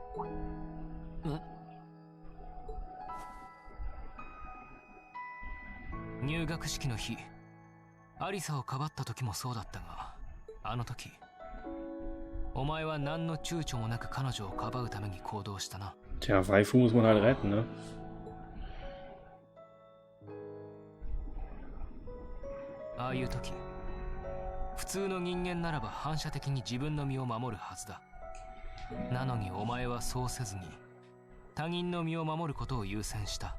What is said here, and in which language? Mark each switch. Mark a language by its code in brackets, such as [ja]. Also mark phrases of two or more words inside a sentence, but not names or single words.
[ja] 入学式の日、アリサをかばった時もそうだったが、あの時お前は何の躊躇もなく彼女をかばうために行動したな。 [de] Tja, Waifu muss man halt retten, ne? [ja] ああいう時、普通の人間ならば反射的に自分の身を守るはずだ。なのにお前はそうせずに他人の身を守ることを優先した。